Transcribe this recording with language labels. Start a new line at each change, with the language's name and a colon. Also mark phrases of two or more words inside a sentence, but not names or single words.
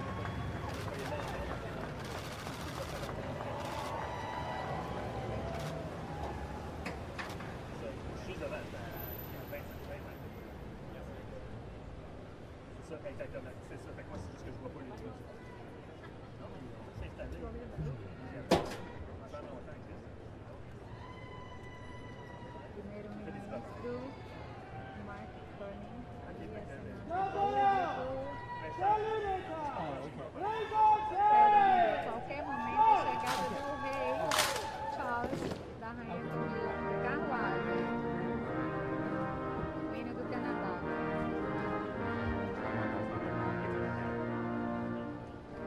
French: Juste devant, 20 mètres. C'est ça, exactement. C'est ça. Fait que moi, c'est juste que je vois pas les trucs. Non, mais c'est installé. Pendant longtemps que
Portuguese: Primeiro-ministro Mark Carney. Qualquer momento a chegada do rei Charles, da rainha Camila, do carruagem, o hino do Canadá.